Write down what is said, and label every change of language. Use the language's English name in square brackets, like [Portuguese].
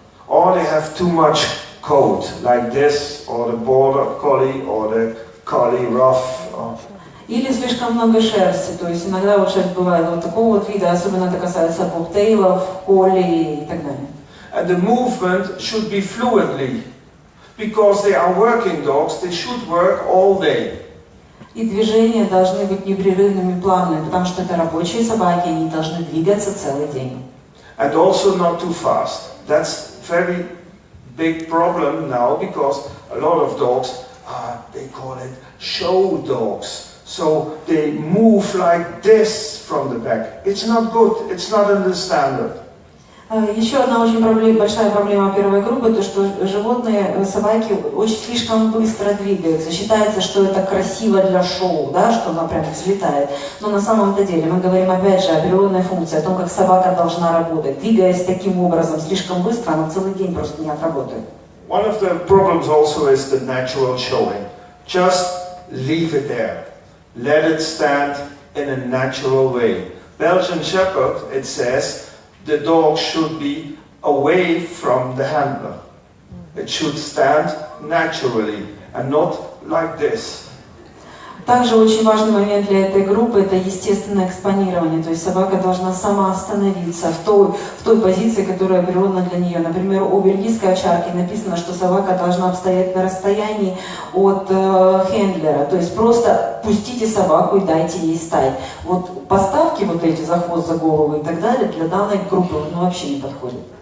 [English] or they have too much coat, like this, or the border collie, or the collie rough. [Russian] Или слишком много шерсти, то есть иногда вот шерсть бывает вот такого вот вида, особенно это касается бобтейлов, колли и так далее. [English] And the movement should be fluidly, because they are working dogs, they should work all day. [Russian] И движения должны быть непрерывными, плавными, потому что это рабочие собаки, они должны двигаться целый день. [English] And also not too fast. That's very big problem now, because a lot of dogs are, they call it show dogs. So they move like this from the back. It's not good, it's not in the standard. [Russian] Еще одна очень большая проблема первой группы, то что животные, собаки очень слишком быстро двигаются. Считается, что это красиво для шоу, да, что она прям взлетает. Но на самом-то деле мы говорим опять же о природной функции, о том, как собака должна работать. Двигаясь таким образом слишком быстро, она целый день просто не отработает. [English] One of the problems also is the natural showing. Just leave it there. Let it stand in a natural way. Belgian Shepherd, it says, the dog should be away from the handler. It should stand naturally and not like this. [Russian] Также очень важный момент для этой группы – это естественное экспонирование. То есть собака должна сама остановиться в той позиции, которая природна для нее. Например, у бельгийской овчарки написано, что собака должна стоять на расстоянии от хендлера. То есть просто пустите собаку и дайте ей стать. Вот поставки вот эти за хвост, за голову и так далее для данной группы вообще не подходят.